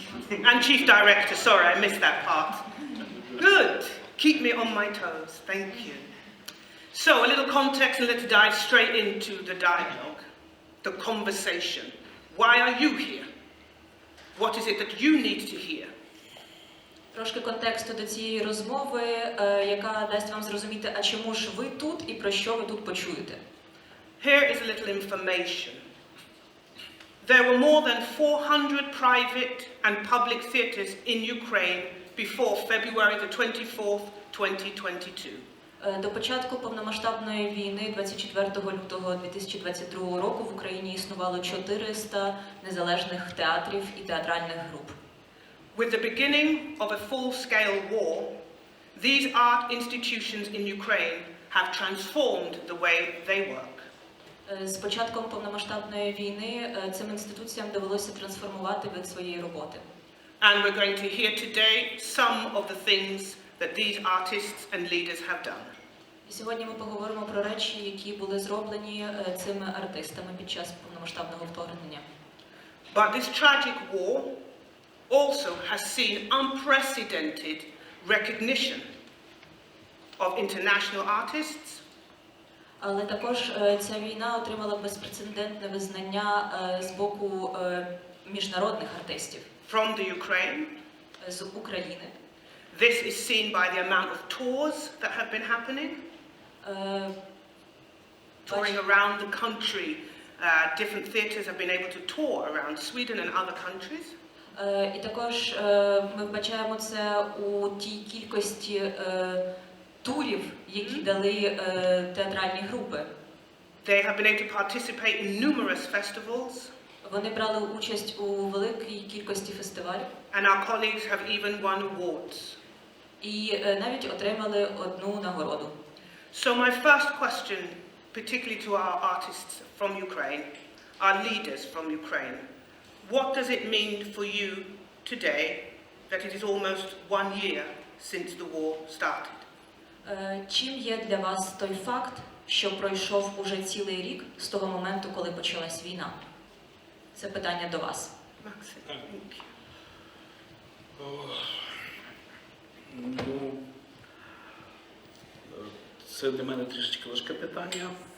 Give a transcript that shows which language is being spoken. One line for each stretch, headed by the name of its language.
English: And Chief Director, sorry, I missed that part. Good. Keep me on my toes. Thank you. So, a little context and let's dive straight into the dialogue, the conversation. Why are you here? What is it that you need to hear?
Ukrainian: Трошки контексту до цієї розмови, яка дасть вам зрозуміти, а чому ж ви тут і про що ви тут почуєте.
English: Here is a little information. There were more than 400 private and public theatres in Ukraine before February the 24th, 2022.
Ukrainian: До початку повномасштабної війни 24 лютого 2022 року в Україні існувало 400 незалежних театрів і театральних груп.
English: With the beginning of a full-scale war, these art institutions in Ukraine have transformed the way they work.
Ukrainian: З початком повномасштабної війни цим інституціям довелося трансформувати вид своєї роботи.
English: And we're going to hear today some of the things that these artists and leaders have done.
Ukrainian: І сьогодні ми поговоримо про речі, які були зроблені цими артистами під час повномасштабного вторгнення.
English: But this tragic war also has seen unprecedented recognition of international artists.
Ukrainian: Але також ця війна отримала безпрецедентне визнання з боку міжнародних артистів
English: From the Ukraine.
Ukrainian: з України.
English: This is seen by the amount of tours that have been happening, touring around the country. Different theatres have been able to tour around Sweden and other countries.
Ukrainian: І також ми вбачаємо це у тій кількості турів, які дали театральні групи.
English: They have been able to participate in numerous festivals.
Ukrainian: Вони брали участь у великій кількості фестивалів.
English: And our colleagues have even won awards.
Ukrainian: І навіть отримали одну нагороду.
English: So my first question, particularly to our artists from Ukraine, our leaders from Ukraine, what does it mean for you today that it is almost 1 year since the war started?
Ukrainian: Чим є для вас той факт, що пройшов уже цілий рік з того моменту, коли почалась війна? Це питання до вас.
English: Maxim, thank you.
Ukrainian: Ну, це для мене трішечки важке питання.